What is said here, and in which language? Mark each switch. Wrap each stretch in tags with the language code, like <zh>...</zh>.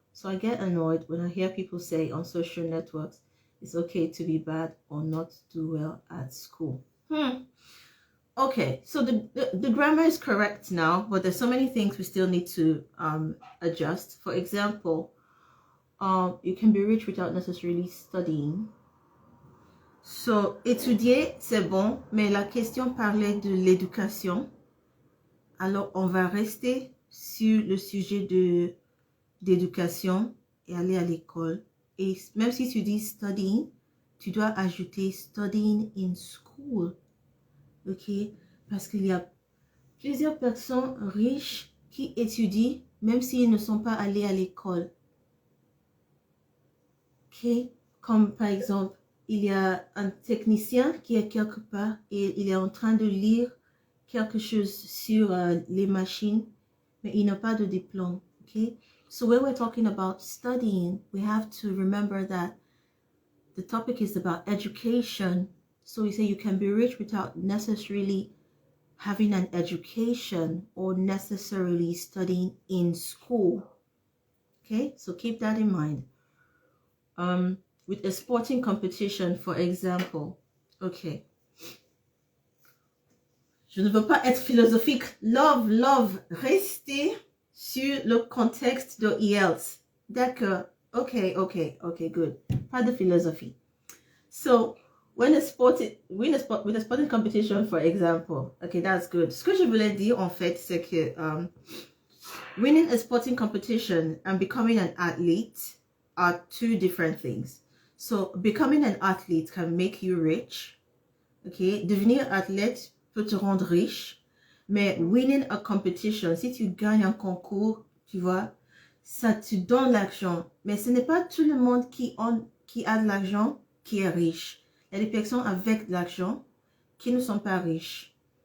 <en>So I get annoyed when I hear people say on social networks, it's okay to be bad or not do well at school. Okay, so the grammar is correct now, but there's so many things we still need to adjust. For example, you can be rich without necessarily studying.</en> <fr>So, étudier, c'est bon, mais la question parlait de l'éducation. Alors, on va rester sur le sujet d'éducation et aller à l'école. Et même si tu dis studying, tu dois ajouter</fr> <en>studying in school.</en> <fr>Ok? Parce qu'il y a plusieurs personnes riches qui étudient même s'ils ne sont pas allés à l'école. Ok? Comme par exemple, il y a un technicien qui est quelque part et il est en train de lire quelque chose sur les machines, mais il n'a pas de diplôme. Okay?</fr> <en>So when we're talking about studying, we have to remember that the topic is about education. So we say you can be rich without necessarily having an education or necessarily studying in school. Okay, so keep that in mind. With a sporting competition, for example, okay.</en> <fr>Je ne veux pas être philosophique. Love, restez sur le contexte de IELTS. D'accord.</fr> <en>Okay, good.</en> <fr>Pas de philosophie.</fr> <en>So, with a sporting competition, for example, okay, that's good.</en> <fr>Ce que je voulais dire, en fait, c'est que</fr> <en>winning a sporting competition and becoming an athlete are two different things. So, becoming an athlete can make you rich.</en> <fr>Okay, devenir athlète peut te rendre riche. Mais</fr> <en>winning a competition,</en> <fr>si tu gagnes un concours, tu vois, ça te donne l'argent. Mais ce n'est pas tout le monde qui a de l'argent qui est riche. Il y a des personnes avec de l'argent qui ne sont pas riches.</fr>